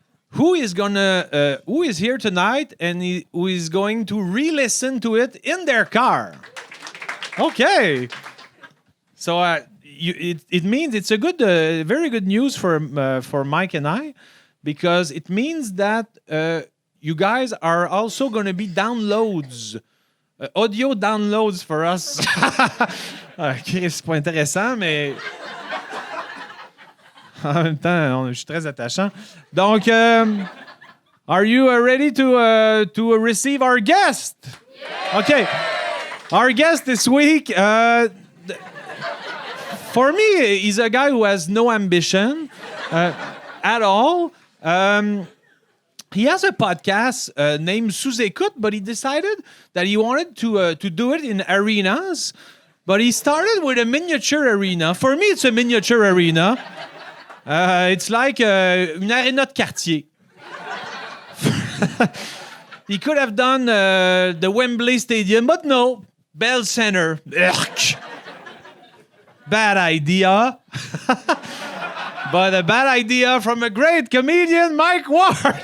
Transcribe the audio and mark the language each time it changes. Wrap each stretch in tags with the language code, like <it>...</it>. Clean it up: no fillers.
<en>Who is here tonight and who is going to re-listen to it in their car? Okay. So it means it's a good, very good news for Mike and I, because it means that you guys are also going to be downloads, audio downloads for us.</en> <fr>Okay, c'est pas intéressant, mais en même temps, je suis très attachant.</fr> <en>Donc, are you ready to receive our guest? Yeah. Okay. Our guest this week, for me, he's a guy who has no ambition at all. He has a podcast named Sous-Écoute, but he decided that he wanted to do it in arenas. But he started with a miniature arena. For me, it's a miniature arena. It's like</en> <fr>une arena de quartier.</fr> <en>He could have done the Wembley Stadium, but no. Bell Center. Ugh. Bad idea. But a bad idea from a great comedian, Mike Ward.</en>